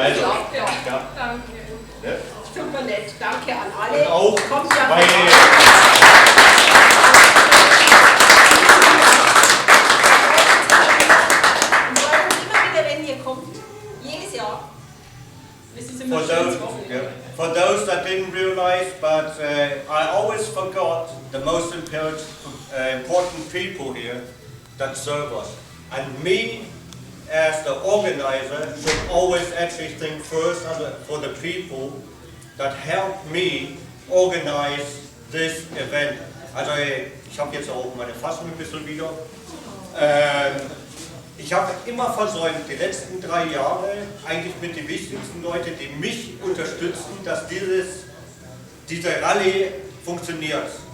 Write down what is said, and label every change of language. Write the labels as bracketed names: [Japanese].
[German] also, den Schlaf. ja. Danke. Ja. Super nett. Danke an alle. Und auch Kommt ja bei immer wieder, wenn ihr kommt. Jedes Jahr. [English] For those that didn't realize, but I always forgot the most important people here that serve us. And me, as the organizer, should always actually think first for the people that helped me organize this event. [German] Also ich habe jetzt auch meine Fassung ein bisschen wieder. Ich habe immer versäumt, die letzten 3 Jahre, eigentlich mit den wichtigsten Leuten, die mich unterstützen, dass diese Rallye funktioniert.